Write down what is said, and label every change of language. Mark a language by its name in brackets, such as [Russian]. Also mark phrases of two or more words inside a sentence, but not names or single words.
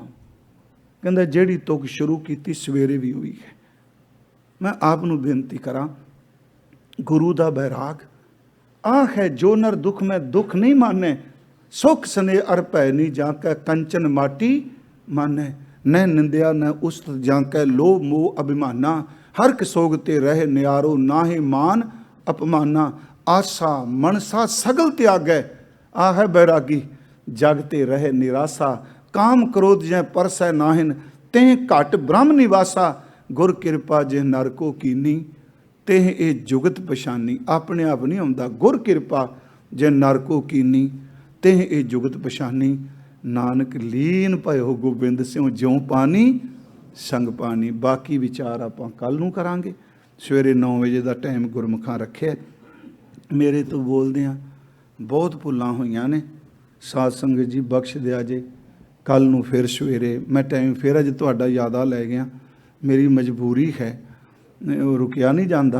[Punjabi] ਕਹਿੰਦਾ ਜਿਹੜੀ ਤੁਕ ਸ਼ੁਰੂ ਕੀਤੀ ਸਵੇਰੇ ਵੀ ਹੋਈ ਹੈ। ਮੈਂ ਆਪ ਨੂੰ ਬੇਨਤੀ ਕਰਾਂ, ਗੁਰੂ ਦਾ ਬੈਰਾਗ ਆਹ ਹੈ ਜੋ ਨਰ ਦੁੱਖ ਮੈਂ ਦੁੱਖ ਨਹੀਂ ਮਾਨੇ, ਸੁਖ ਸਨੇ ਅਰ ਭੈ ਨਹੀਂ ਜਾਂ ਕੈ ਕੰਚਨ ਮਾਟੀ ਮਾਨੇ, ਨ ਨਿੰਦਿਆ ਨ ਉਸਤ ਜਾਂਕੈ ਲੋਭ ਮੋਹ ਅਭਿਮਾਨਾ, ਹਰ ਸੋਗ ਤੇ ਰਹ ਨਿਆਰੋ ਨਾਹੇ ਮਾਨ ਅਪਮਾਨਾ, ਆਸਾ ਮਨਸਾ ਸਗਲ ਤਿਆਗੈ ਆਹ ਬੈਰਾਗੀ, ਜਗਤੇ ਰਹ ਨਿਰਾਸਾ, ਕਾਮ ਕ੍ਰੋਧ ਜੈ ਪਰਸੈ ਨਾਹਿਨ, ਤੇਹ ਘਟ ਬ੍ਰਹਮ ਨਿਵਾਸਾ, ਗੁਰ ਕ੍ਰਿਪਾ ਜੇ ਨਰ ਕੋ ਕੀਨੀ, ਤੇਹ ਏ ਜੁਗਤ ਪਛਾਨੀ। ਅਪਣੇ ਆਪ ਨਹੀਂ ਆਉਂਦਾ, ਗੁਰ ਕ੍ਰਿਪਾ ਜੇ ਨਰ ਕੋ ਕੀਨੀ, ਤੇਹ ਏ ਜੁਗਤ ਪਛਾਨੀ, ਨਾਨਕ ਲੀਨ ਭਯੋ ਗੋਬਿੰਦ ਸਿੰਘ ਜਿਉਂ ਪਾਨੀ ਸੰਗ ਪਾਨੀ। ਬਾਕੀ ਵਿਚਾਰ ਆਪਾਂ ਕੱਲ੍ਹ ਨੂੰ ਕਰਾਂਗੇ। ਸਵੇਰੇ 9 ਵਜੇ ਕਾ ਟਾਈਮ ਗੁਰਮੁਖਾਂ ਰੱਖਿਆ। ਮੇਰੇ ਤੋ ਬੋਲਦਿਆਂ ਬਹੁਤ ਭੁੱਲਾਂ ਹੋਈਆਂ ਨੇ, ਸਾਧ ਸੰਗਤ ਜੀ ਬਖ਼ਸ਼ ਦਿਆ ਜੇ। ਕੱਲ੍ਹ ਨੂੰ ਫਿਰ ਸਵੇਰੇ ਮੈਂ ਟਾਈਮ ਫਿਰ ਅੱਜ ਤੁਹਾਡਾ ਯਾਦਾ ਲੈ ਗਿਆ, ਮੇਰੀ ਮਜਬੂਰੀ ਹੈ, ਰੁਕਿਆ ਨਹੀਂ ਜਾਤਾ।